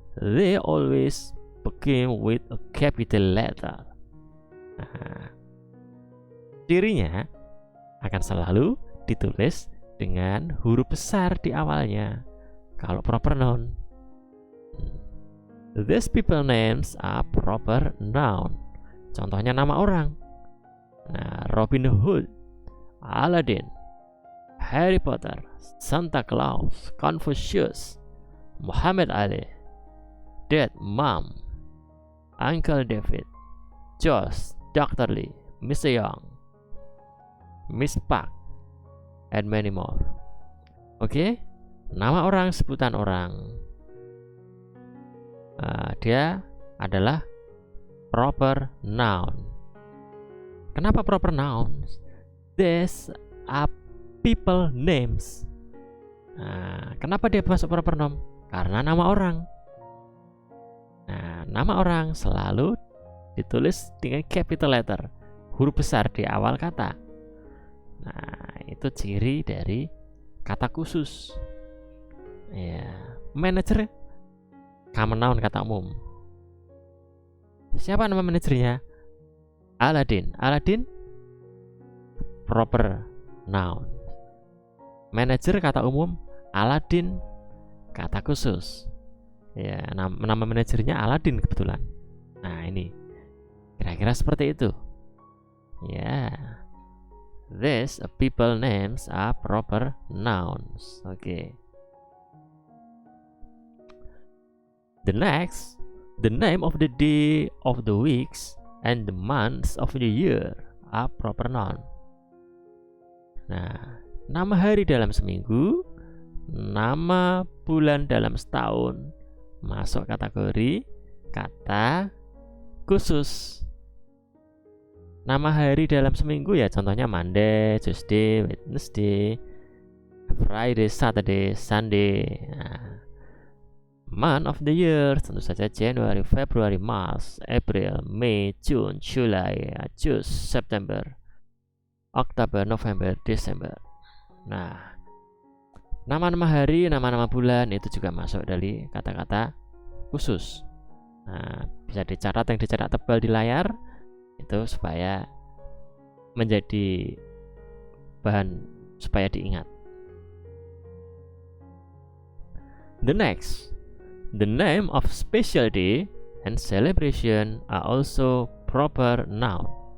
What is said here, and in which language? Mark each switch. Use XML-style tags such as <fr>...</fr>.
<en>They always begin with a capital letter.</en> <id>Nah, cirinya akan selalu ditulis dengan huruf besar di awalnya kalau proper noun.</id> <en>These people names are proper noun.</en> <id>Contohnya nama orang. Nah, Robin Hood, Aladdin, Harry Potter, Santa Claus, Confucius, Muhammad Ali, Dad, Mom, Uncle David, Josh, Dr. Lee, Mr.</id> <en>Young, Miss Park, and many more.</en> <id>Oke, nama orang, sebutan orang. Dia adalah proper noun. Kenapa proper nouns?</id> <en>These are people names.</en> <id>Nah, kenapa dia masuk proper noun? Karena nama orang. Nah, nama orang selalu ditulis dengan capital letter, huruf besar di awal kata. Nah, itu ciri dari kata khusus. Ya, manager common noun, kata umum. Siapa nama manajernya? Aladdin. Aladdin proper noun. Manager kata umum, Aladdin kata khusus. Ya, nama manajernya Aladdin kebetulan. Nah, ini kira-kira seperti itu. Ya.</id> <en>These people names are proper nouns. Oke. The next, the name of the day of the weeks and the months of the year are proper noun.</en> <id>Nah, nama hari dalam seminggu, nama bulan dalam setahun masuk kategori kata khusus. Nama hari dalam seminggu ya contohnya Monday, Tuesday, Wednesday, Friday, Saturday, Sunday. Nah,</id> <en>month of the year</en> <id>tentu saja January, February, March, April, May, June, July, August, September, October, November, December. Nah, nama-nama hari, nama-nama bulan itu juga masuk dari kata-kata khusus. Nah, bisa dicatat, yang dicetak tebal di layar itu supaya menjadi bahan supaya diingat.</id> <en>The next, the name of special day and celebration are also proper noun.</en>